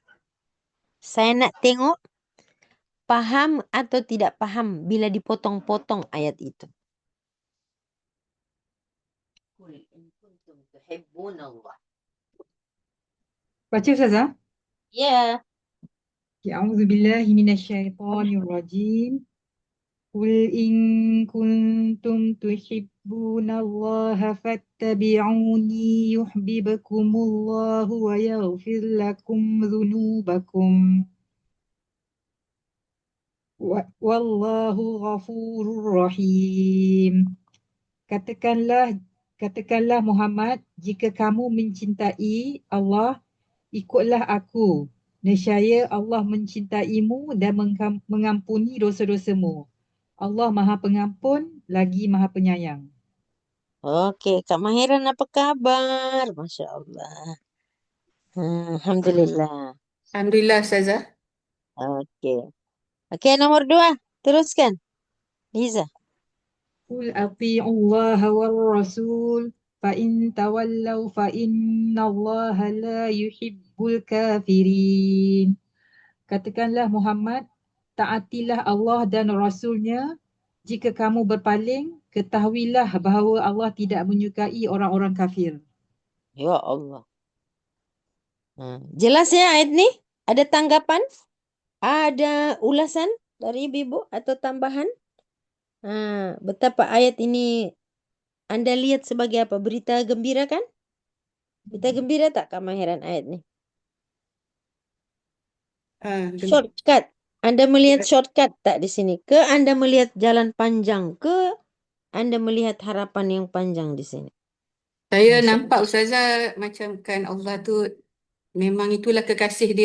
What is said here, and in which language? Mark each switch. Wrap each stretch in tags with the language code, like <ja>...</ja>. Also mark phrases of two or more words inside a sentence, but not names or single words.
<ms>Saya nak tengok faham atau tidak faham bila dipotong-potong ayat itu. Baca Ustazah. Ya.</ms> <ar>أعوذ بالله من الشيطان الرجيم. قل إن كنتم تحبون الله فاتبعوني يحببكم الله ويغفر لكم ذنوبكم. والله غفور رحيم.</ar> <ms>Katakanlah Muhammad, jika kamu mencintai Allah, ikutlah aku. Nescaya Allah mencintaimu dan mengampuni dosa-dosamu. Allah Maha Pengampun lagi Maha Penyayang. Okey, Kak Mahiran apa kabar?</ms> <ar>ما شاء الله. الحمد لله.</ar> <ms>Alhamdulillah Ustazah. Okey. Okey, nomor 2. Teruskan. Liza.</ms> <ar>قل أطيعوا الله والرسول فإن تولوا فإن الله لا يحب الكافرين.</ar> <ms>Katakanlah Muhammad, taatilah Allah dan Rasulnya. Jika kamu berpaling, ketahuilah bahawa Allah tidak menyukai orang-orang kafir.</ms> <ar>يا الله.</ar> <ms>Jelas ya ayat ni? Ada tanggapan? Ada ulasan dari ibu atau tambahan? Betapa ayat ini Anda lihat sebagai apa? Berita gembira kan? Kita gembira tak kemahiran ayat ni? Gembira. Shortcut. Anda melihat shortcut tak di sini? Ke Anda melihat jalan panjang? Ke Anda melihat harapan yang panjang di sini? Saya Masya nampak Ustazah macam kan Allah tu memang itulah kekasih dia.</ms>